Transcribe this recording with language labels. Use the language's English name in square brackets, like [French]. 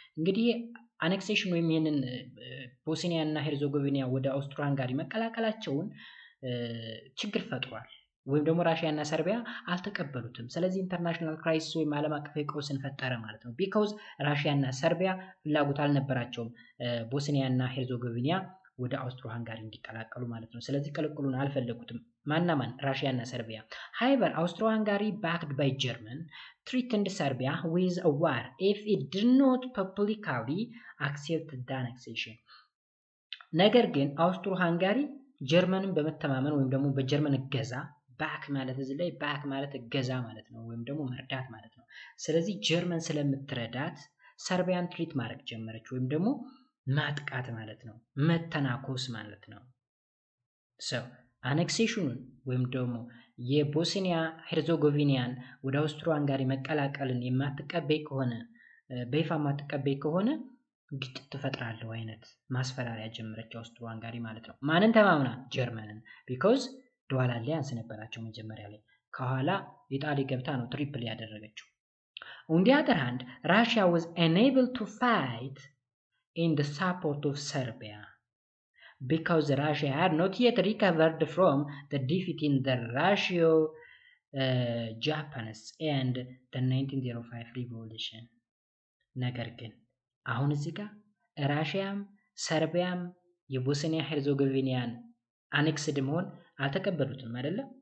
[Amharic] እንግዲህ አኔክሴሽን ወይም ይሄንን ቦስኒያ እና ሄርዘጎቪና ወደ አውስትሮ ሃንጋሪ መቀላቀላቸውን ችግር ፈጥሯል፣ ወይም ደግሞ ራሽያ እና ሰርቢያ አልተቀበሉትም። ስለዚህ ኢንተርናሽናል ክራይሲስ ወይም ዓለም አቀፍ ቀውስን ፈጠረ ማለት ነው። ቢኮዝ ራሽያ እና ሰርቢያ ፍላጎት አልነበራቸውም ቦስኒያ እና ሄርዘጎቪና ወደ አውስትሮ ሃንጋሪ እንዲቀላቀሉ ማለት ነው። ስለዚህ ቅልቅሉን አልፈለጉትም። ማን? ራሽያ እና ሰርቢያ። [English] However, Austro-Hungary backed by German threatened Serbia with a war if it did not publicly accept the annexation. [Amharic] ነገር ግን አውስትሮ ሃንጋሪ ጀርመንን በመተማመን ወይም ደግሞ በጀርመን እገዛ ባክ ማለት እዚህ ላይ ባክ ማለት እገዛ ማለት ነው፣ ወይም ደግሞ መርዳት ማለት ነው። ስለዚህ ጀርመን ስለምትረዳት ሰርቢያን ትሪት ማድረግ ጀመረች፣ ወይም ደግሞ ማጥቃት ማለት ነው፣ መተናኮስ ማለት ነው። አኔክሴሽኑን ወይም ደግሞ የቦስኒያ ሄርዘጎቪናን ወደ አውስትሮ ሃንጋሪ መቀላቀልን የማትቀበይ ከሆነ በይፋ የማትቀበይ ከሆነ ግጭት ትፈጥራለሁ አይነት ማስፈራሪያ ጀመረች አውስትሮ ሃንጋሪ ማለት ነው። ማንን ተማምና? ጀርመንን። ቢኮዝ ዱዋል አሊያንስ ነበራቸው መጀመሪያ ላይ፣ ከኋላ ኢጣሊ ገብታ ነው ትሪፕል ያደረገችው። [English] On the other hand, Russia was unable to fight in the support of Serbia because Russia had not yet recovered from the defeat in the Russo-Japanese and the 1905 revolution. [Amharic] ነገር ግን አሁን እዚህ ጋር ራሽያም ሰርቢያም የቦስኒያ ሄርዘጎቪናን አኔክስድ መሆን አልተቀበሉትም አይደለ?